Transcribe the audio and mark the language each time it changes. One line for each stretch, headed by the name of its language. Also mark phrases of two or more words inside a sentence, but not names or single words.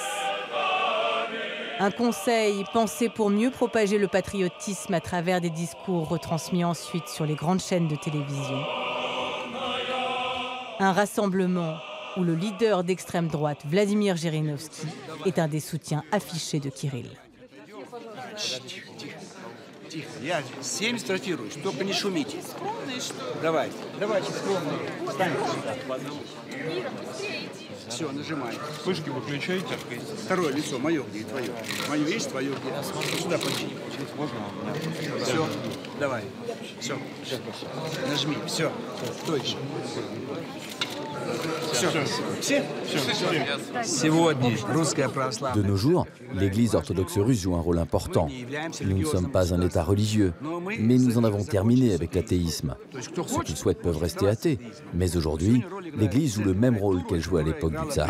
French: Un conseil pensé pour mieux propager le patriotisme à travers des discours retransmis ensuite sur les grandes chaînes de télévision. Un rassemblement où le leader d'extrême droite, Vladimir Zhirinovski, est un des soutiens affichés de Kirill.
Russian: Тихо, я 7 стартирую, только не шумите. Давайте, скромно. Все, нажимай. Вспышки выключайте. Второе лицо, мое где и твое. Мое есть, твое где. Сюда почти. Все, давай. Все, нажми, все. Кто еще?
French: De nos jours, l'Église orthodoxe russe joue un rôle important. Nous ne sommes pas un État religieux, mais nous en avons terminé avec l'athéisme. Ceux qui le souhaitent peuvent rester athées, mais aujourd'hui, l'Église joue le même rôle qu'elle jouait à l'époque du tsar.